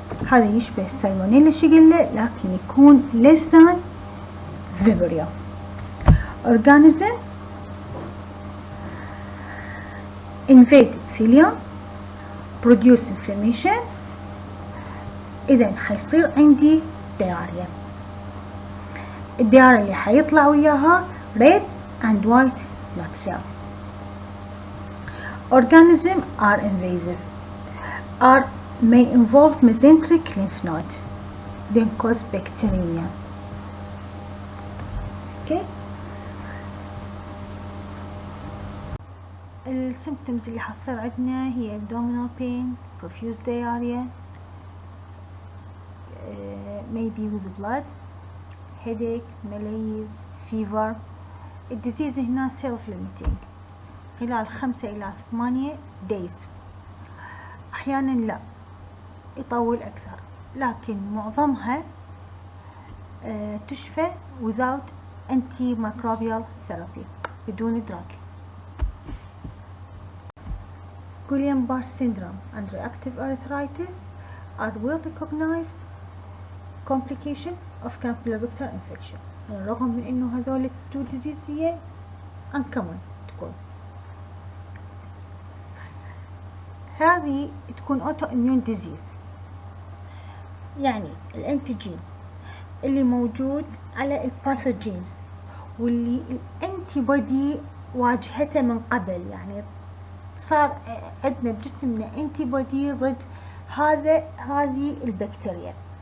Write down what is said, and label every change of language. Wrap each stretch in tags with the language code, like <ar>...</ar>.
<ar>هذا يشبه السالمونيلا شيجيلا لكن يكون</ar> <en>less than vibrio. organism invade epithelium produce inflammation،</en> <ar>إذا حيصير عندي</ar> <en>diarrhea.</en> <ar>الديارة اللي حيطلع وياها</ar> <en>red and white blood cell. Organisms are invasive, may involve mesenteric lymph node, then cause bacteremia. Okay. السيمبتومز</en> <ar>اللي حتصير عندنا هي</ar> <en>abdominal pain, profuse diarrhea, maybe with blood, headache, malaise, fever. الديزيز هنا self limiting</en> <ar>خلال 5 إلى 8</ar> <en>days.</en> <ar>أحيانا لا يطول أكثر، لكن معظمها</ar> <en>تشفى without antimicrobial therapy بدون drug. Guillain-Barré syndrome and reactive arthritis are well recognized complication of Campylobacter infection.</en> <ar>رغم من انه هذول التو disease هي uncommon تكون. هذه تكون autoimmune disease، يعني الانتيجين اللي موجود على الباثوجينز واللي الانتي بودي واجهته من قبل، يعني صار عندنا بجسمنا انتي بودي ضد هذه البكتيريا.</ar>